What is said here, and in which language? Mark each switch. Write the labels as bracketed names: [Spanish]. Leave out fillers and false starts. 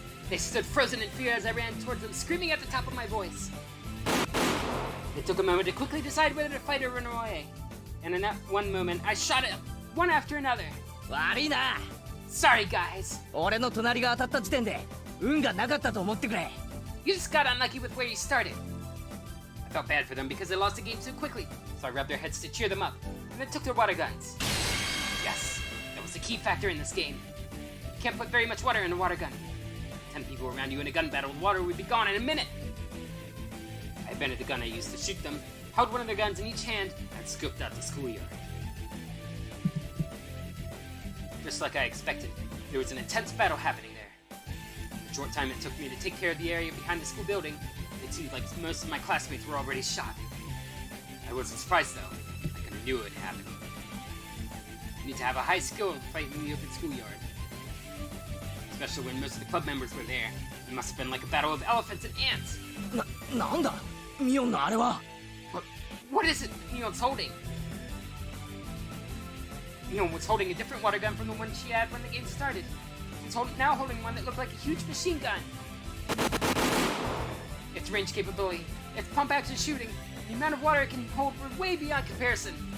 [English] They stood frozen in fear as I ran towards them, screaming at the top of my voice. It took a moment to quickly decide whether to fight or run away. And in that one moment, I shot at one after another. [Japanese] 悪いな。 [English] Sorry, guys. [Japanese] 俺の隣が当たった時点で運がなかったと思ってくれ。 [English] You just got unlucky with where you started. I felt bad for them because they lost the game so quickly, so I rubbed their heads to cheer them up, and then took their water guns. Yes, that was the key factor in this game. You can't put very much water in a water gun. 10 people around you in a gun battle, water would be gone in a minute. I invented the gun I used to shoot them, held one of their guns in each hand, and scoped out the schoolyard. Just like I expected, there was an intense battle happening there. The short time it took me to take care of the area behind the school building, it seemed like most of my classmates were already shot. I wasn't surprised though. I kind of knew it would happen. You need to have a high skill to fight in the open schoolyard. Especially when most of the club members were there. It must have been like a battle of elephants and ants. [Japanese] なんだミオンのあれは。 [English] What is it Mion's holding? Mion was holding a different water gun from the one she had when the game started. She's now holding one that looked like a huge machine gun. Its range capability, its pump action shooting, the amount of water it can hold were way beyond comparison.